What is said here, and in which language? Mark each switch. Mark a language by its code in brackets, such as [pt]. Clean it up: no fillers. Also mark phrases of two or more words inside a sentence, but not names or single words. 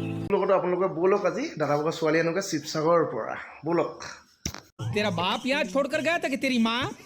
[as] লগতে আপোনালোকে ব'লক আজি দাদাবগা ছোৱালী আনোগে শিৱসাগৰৰ পৰা ব'লক [hi] तेरा बाप यहाँ छोड़कर गया था कि तेरी माँ